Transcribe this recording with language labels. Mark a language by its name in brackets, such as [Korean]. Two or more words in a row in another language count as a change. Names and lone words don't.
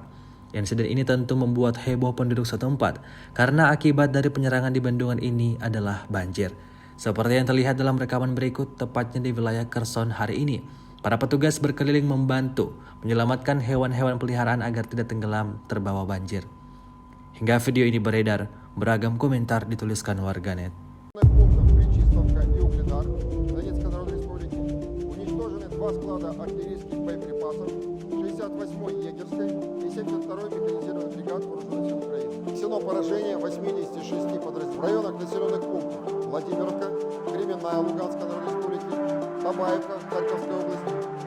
[Indonesian] Insiden ini tentu membuat heboh penduduk setempat karena akibat dari penyerangan di bendungan ini adalah banjir. Seperti yang terlihat dalam rekaman berikut, tepatnya di wilayah Kherson hari ini, para petugas berkeliling membantu menyelamatkan hewan-hewan peliharaan agar tidak tenggelam terbawa banjir. Hingga video ini beredar, beragam komentar dituliskan warganet. [Russian] Два склада артиллерийских боеприпасов 68-й егерской и 72-й механизированной бригад вооруженных сил Украины. Нанесено поражение 86 подразделений в районах населенных пунктов Владимировка, Кременная Луганской Народной Республики, Табаевка Харьковской области,